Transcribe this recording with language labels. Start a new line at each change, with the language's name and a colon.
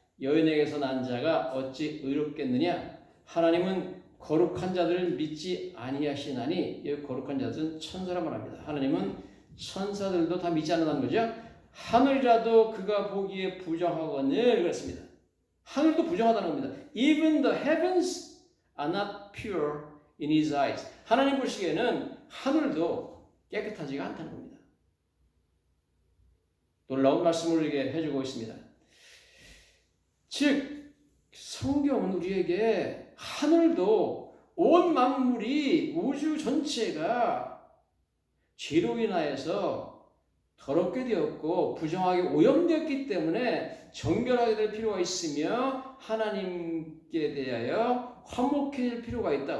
Korean: 여인에게서 난 자가 어찌 의롭겠느냐? 하나님은 거룩한 자들을 믿지 아니하시나니, 여기 거룩한 자들은 천사라 말합니다. 하나님은 천사들도 다 믿지 않는다는 거죠. 하늘이라도 그가 보기에 부정하거늘 그랬습니다. 하늘도 부정하다는 겁니다.
English: Even the heavens are not pure in his eyes.
Korean: 하나님 보시기에는 하늘도 깨끗하지가 않다는 겁니다. 놀라운 말씀을 우리에게 해주고 있습니다. 즉, 성경은 우리에게 하늘도 온 만물이 우주 전체가 죄로 인하여서 더럽게 되었고 부정하게 오염되었기 때문에 정결하게 될 필요가 있으며 하나님께 대하여 화목해질 필요가 있다.